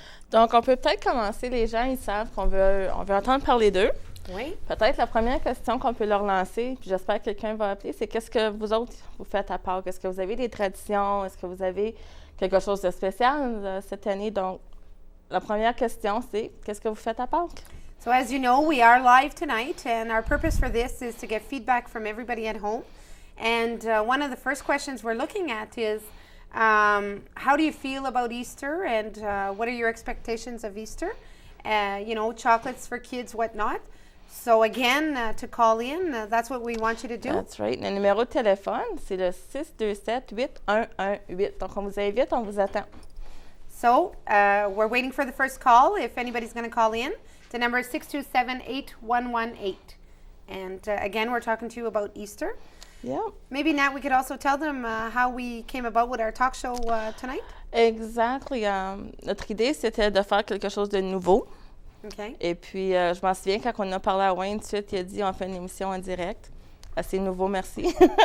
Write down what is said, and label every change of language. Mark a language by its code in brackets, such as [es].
[fr] Donc, on peut peut-être commencer. Les gens, ils savent qu'on veut entendre parler d'eux. Oui. Peut-être la première question qu'on peut leur lancer, puis j'espère que quelqu'un va appeler, c'est qu'est-ce que vous autres, vous faites à Pâques? Est-ce que vous avez des traditions? Est-ce que vous avez quelque chose de spécial cette année? Donc, la première question, c'est qu'est-ce que vous faites à Pâques? [en] So as you know, we are live tonight, and our purpose for this is to get feedback from everybody at home. And one of the first questions we're looking at is, how do you feel about Easter, and what are your expectations of Easter? You know, chocolates for kids, whatnot. So again, to call in, that's what we want you to do. That's right. [fr] Le numéro de téléphone, c'est le 627-8118. Donc, on vous invite, on vous attend. [en] So we're waiting for the first call. If anybody's going to call in, the number is 627-8118. And again, we're talking to you about Easter. Yeah. Maybe, Nat, we could also tell them how we came about with our talk show tonight. Exactly. [fr] Notre idée, c'était de faire quelque chose de nouveau. Okay. Et puis, je m'en souviens, quand on a parlé à Wayne, tout de suite, il a dit on fait une émission en direct. Assez nouveau, merci.